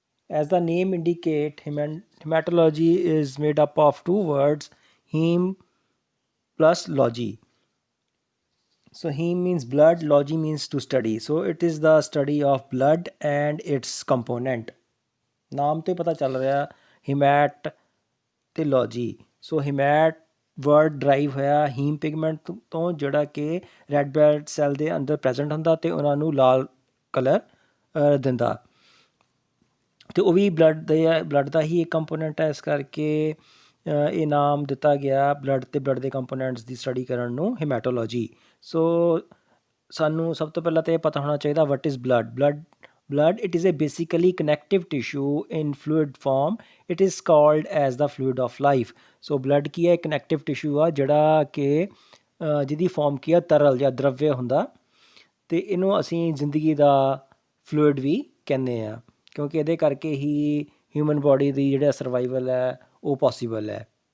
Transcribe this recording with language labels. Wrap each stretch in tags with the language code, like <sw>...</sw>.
<en>As the name indicate, hematology is made up of two words, heme plus logy. So heme means blood, logy means to study. So it is the study of blood and its component.</en> <pa>ਨਾਮ ਤੋਂ ਹੀ ਪਤਾ ਚੱਲ ਰਿਹਾ ਹਿਮੈਟ ਤੇ ਲੌਜੀ। ਸੋ ਹਿਮੈਟ word drive ਹੋਇਆ ਹੀਮ pigment ਤੋਂ ਜਿਹੜਾ ਕਿ ਰੈੱਡ ਬਲੱਡ ਸੈੱਲ ਦੇ ਅੰਦਰ ਪ੍ਰੈਜ਼ੈਂਟ ਹੁੰਦਾ ਅਤੇ ਉਹਨਾਂ ਨੂੰ ਲਾਲ ਕਲਰ ਦਿੰਦਾ। ਅਤੇ ਉਹ ਵੀ ਬਲੱਡ ਦਾ ਹੀ ਇੱਕ ਕੰਪੋਨੈਂਟ ਹੈ, ਇਸ ਕਰਕੇ ਇਹ ਨਾਮ ਦਿੱਤਾ ਗਿਆ ਬਲੱਡ ਅਤੇ ਬਲੱਡ ਦੇ ਕੰਪੋਨੈਂਟਸ ਦੀ ਸਟੱਡੀ ਕਰਨ ਨੂੰ ਹਿਮੈਟੋਲੋਜੀ। ਸੋ ਸਾਨੂੰ ਸਭ ਤੋਂ ਪਹਿਲਾਂ ਤਾਂ ਇਹ ਪਤਾ ਹੋਣਾ ਚਾਹੀਦਾ</pa> <en>What is blood it is a basically connective tissue in fluid form. It is called as the fluid of life.</en> <pa>So blood ਕੀ ਹੈ, ਕਨੈਕਟਿਵ ਟਿਸ਼ੂ ਆ ਜਿਹੜਾ ਕਿ ਜਿਹਦੀ ਫਾਰਮ ਕੀ ਆ ਤਰਲ ਜਾਂ ਦਰਵਯ ਹੁੰਦਾ, ਅਤੇ ਇਹਨੂੰ ਅਸੀਂ ਜ਼ਿੰਦਗੀ ਦਾ ਫਲੂਇਡ ਵੀ ਕਹਿੰਦੇ ਹਾਂ ਕਿਉਂਕਿ ਇਹਦੇ ਕਰਕੇ ਹੀ ਹਿਊਮਨ ਬੋਡੀ ਦੀ ਜਿਹੜਾ ਸਰਵਾਈਵਲ ਹੈ ਉਹ ਪੋਸੀਬਲ ਹੈ।</pa>